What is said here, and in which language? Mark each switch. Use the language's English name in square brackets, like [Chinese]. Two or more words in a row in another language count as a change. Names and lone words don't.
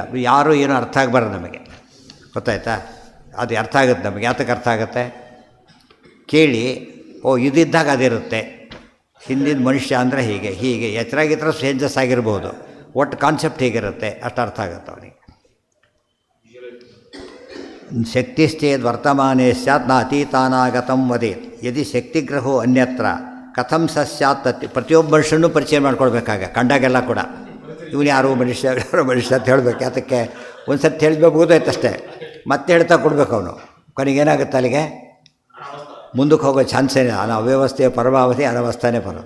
[Kannada] ಯಾರೂ ಏನೂ ಅರ್ಥ ಆಗಬಾರ್ದು ನಮಗೆ. ಗೊತ್ತಾಯ್ತಾ? ಅದು ಅರ್ಥ ಆಗುತ್ತೆ ನಮಗೆ. ಯಾತಕ್ಕೆ ಅರ್ಥ ಆಗುತ್ತೆ? ಕೇಳಿ, ಇದಿದ್ದಾಗ ಅದಿರುತ್ತೆ. ಹಿಂದಿನ ಮನುಷ್ಯ ಅಂದರೆ ಹೀಗೆ ಎಚ್ಚರಾಗಿದ್ರೆ ಚೇಂಜಸ್ ಆಗಿರ್ಬೋದು. ಒಟ್ಟು ಕಾನ್ಸೆಪ್ಟ್ ಹೇಗಿರುತ್ತೆ ಅಷ್ಟು ಅರ್ಥ ಆಗುತ್ತೆ ಅವನಿಗೆ. [Sanskrit] ಶಕ್ತಿಶ್ಚೇದ್ ವರ್ತಮಾನೇ ಸ್ಯಾತ್ ನ ಅತೀತಾನಾಗತಂ ವದೇತ್. ಯದಿ ಶಕ್ತಿಗ್ರಹೋ ಅನ್ಯತ್ರ ಕಥಂ ಸಸ್ಯಾತ್ [Kannada] ತತ್ತಿ ಪ್ರತಿಯೊಬ್ಬ ಮನುಷ್ಯನೂ ಪರಿಚಯ ಮಾಡ್ಕೊಳ್ಬೇಕಾಗ ಕಂಡಾಗೆಲ್ಲ ಕೂಡ ಇವನು ಯಾರು ಮನುಷ್ಯ ಯಾರೋ ಮನುಷ್ಯ ಅಂತ ಹೇಳಬೇಕು. ಅದಕ್ಕೆ ಒಂದು ಸರ್ತಿ ಹೇಳಿದ್ಬೇಕು ಮುಗಿದೋಯ್ತಷ್ಟೇ, ಮತ್ತೆ ಹೇಳ್ತಾ ಕೊಡಬೇಕು ಅವನು. ಕೊನೆಗೇನಾಗುತ್ತೆ ಅಲ್ಲಿಗೆ ಮುಂದಕ್ಕೆ ಹೋಗೋ ಚಾನ್ಸೇ ಇಲ್ಲ. ಅವ್ಯವಸ್ಥೆಯ ಪರಮಾವಧಿ ಅನವಸ್ಥಾನೇ ಬರೋದು.